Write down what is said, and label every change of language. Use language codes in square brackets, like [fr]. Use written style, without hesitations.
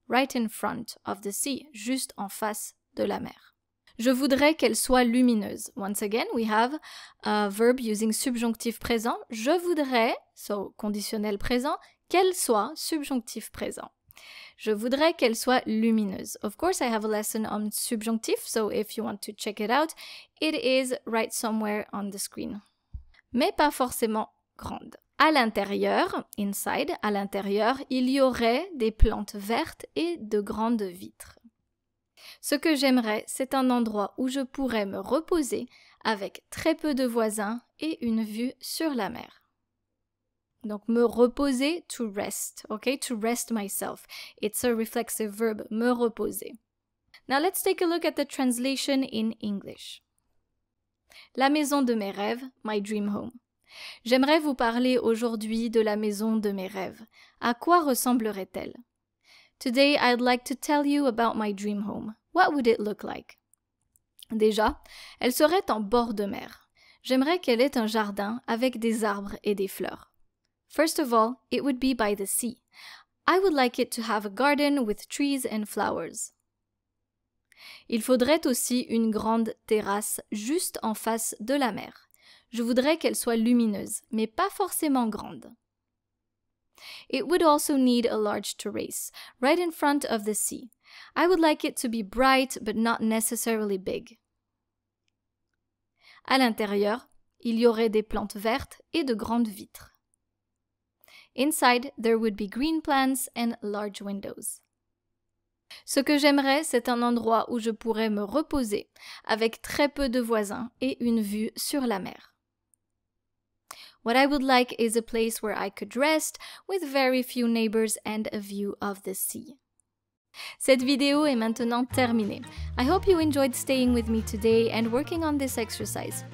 [en] Right in front of the sea, [fr] juste en face de la mer. Je voudrais qu'elle soit lumineuse. [en] Once again, we have a verb using subjonctif présent. [fr] Je voudrais, so conditionnel présent, qu'elle soit subjonctif présent. Je voudrais qu'elle soit lumineuse. [en] Of course, I have a lesson on subjonctif, so if you want to check it out, it is right somewhere on the screen. [fr] Mais pas forcément grande. À l'intérieur, [en] inside, [fr] à l'intérieur, il y aurait des plantes vertes et de grandes vitres. Ce que j'aimerais, c'est un endroit où je pourrais me reposer avec très peu de voisins et une vue sur la mer. Donc, me reposer, [en] to rest, okay? To rest myself. It's a reflexive verb, me reposer. Now, let's take a look at the translation in English. [fr] La maison de mes rêves, [en] my dream home. [fr] J'aimerais vous parler aujourd'hui de la maison de mes rêves. À quoi ressemblerait-elle? [en] Today, I'd like to tell you about my dream home. What would it look like? [fr] Déjà, elle serait en bord de mer. J'aimerais qu'elle ait un jardin avec des arbres et des fleurs. [en] First of all, it would be by the sea. I would like it to have a garden with trees and flowers. [fr] Il faudrait aussi une grande terrasse juste en face de la mer. Je voudrais qu'elle soit lumineuse, mais pas forcément grande. [en] It would also need a large terrace, right in front of the sea. I would like it to be bright, but not necessarily big. [fr] À l'intérieur, il y aurait des plantes vertes et de grandes vitres. [en] Inside, there would be green plants and large windows. [fr] Ce que j'aimerais, c'est un endroit où je pourrais me reposer, avec très peu de voisins et une vue sur la mer. [en] What I would like is a place where I could rest with very few neighbors and a view of the sea. [fr] Cette vidéo est maintenant terminée. [en] I hope you enjoyed staying with me today and working on this exercise.